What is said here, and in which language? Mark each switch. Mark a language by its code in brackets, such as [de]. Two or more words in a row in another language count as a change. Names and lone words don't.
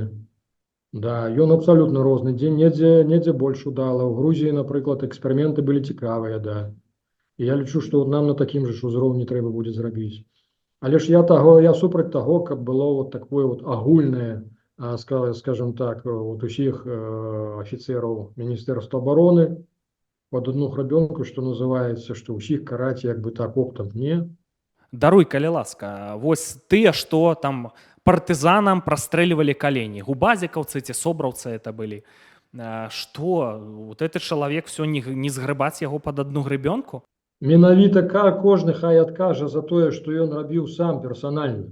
[be] Да, ён абсалютна розны, недзе больш удала. У Грузіі, напрыклад, эксперыменты былі цікавыя, да. І я лічу, што нам на такім жа ўзроўні трэба будзе зрабіць. Але ж я супраць таго, каб было вот такое вот агульнае скажем так, [uk] от усіх офіцерів Міністерства оборони під одну гребенку, що називається, що усіх карать як би так оптом. Ні. [be] Даруй, калі ласка, вось тыя, што там партызанам прастрэльвалі калені. Губазікаўцы ці собраўцы это былі. Што? Вот гэты чалавек всё не згрэбаць яго пад адну гребенку? Менавіта кожны хай адкажа за тое, што ён рабіў сам персанальна.